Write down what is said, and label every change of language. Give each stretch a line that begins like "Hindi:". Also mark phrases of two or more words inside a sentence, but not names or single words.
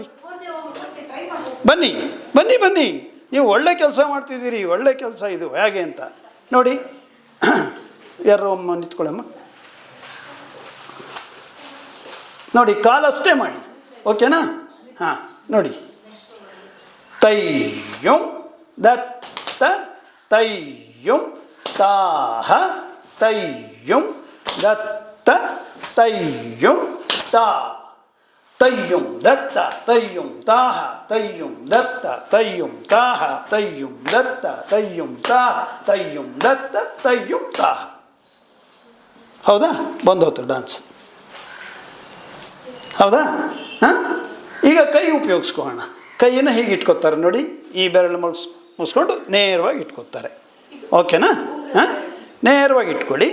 Kannada: ಬನ್ನಿ ಬನ್ನಿ ಬನ್ನಿ, ನೀವು ಒಳ್ಳೆ ಕೆಲಸ ಮಾಡ್ತಿದ್ದೀರಿ, ಒಳ್ಳೆ ಕೆಲಸ ಇದು. ಹೇಗೆ ಅಂತ ನೋಡಿ. ಯಾರು ಅಮ್ಮ ನಿಂತ್ಕೊಳ್ಳಮ್ಮ. ನೋಡಿ, ಕಾಲಷ್ಟೇ ಮಾಡಿ, ಓಕೆನಾ? ಹಾಂ, ನೋಡಿ. ತೈಯುಂ ದತ್ತ ತೈಯುಂ ತಾಹ ತೈಯುಂ ದತ್ತ ತೈಯುಂ ತಾ. ತಯ್ಯುಂ ದತ್ತ ತಯ್ಯುಂ ತಾಹ ತಯ್ಯುಂ ದತ್ತ ತಯ್ಯುಂ ತಾಹ ತಯ್ಯುಂ ದತ್ತ ತಯ್ಯುಂ ತಾಹ ತಯ್ಯುಂ ದತ್ತ ತಯ್ಯುಂ ತಾಹ. ಹೌದಾ? ಬಂದೋತು ಡ್ಯಾನ್ಸ್. ಹೌದಾ? ಹಾಂ, ಈಗ ಕೈ ಉಪಯೋಗಿಸ್ಕೊಳ್ಳೋಣ. ಕೈಯನ್ನು ಹೀಗೆ ಇಟ್ಕೊತಾರೆ ನೋಡಿ, ಈ ಬೆರಳು ಮುಗಿಸ್ಕೊಂಡು ನೇರವಾಗಿ ಇಟ್ಕೊತಾರೆ. ಓಕೆನಾ? ಹಾಂ, ನೇರವಾಗಿ ಇಟ್ಕೊಳ್ಳಿ.